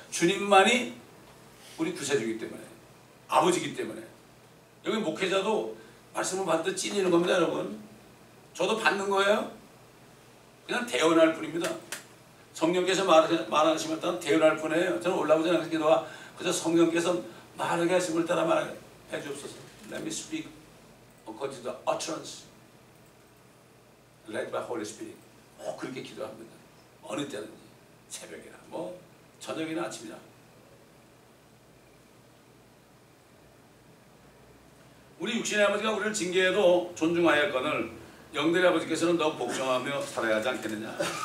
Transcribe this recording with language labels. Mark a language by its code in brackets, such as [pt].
[ko] 주님만이 우리 구세주이기 때문에 아버지이기 때문에 여기 목회자도 말씀을 받을 때 찔리는 겁니다. 여러분 저도 받는 거예요. 그냥 대언할 뿐입니다. 성령께서 말하시면 따라 대언할 뿐이에요. 저는 올라오지 않는 기도가 그저 성령께서 말하게 하심을 따라 말해 주옵소서. [en] Let me speak according to the utterance led by Holy Spirit. [ko] 그렇게 기도합니다. 어느 때든지 새벽이나 뭐 저녁이나 아침이나. 우리 육신의 아버지가 우리를 징계해도 존중하였거늘 영들의 아버지께서는 더 복종하며 살아야 하지 않겠느냐.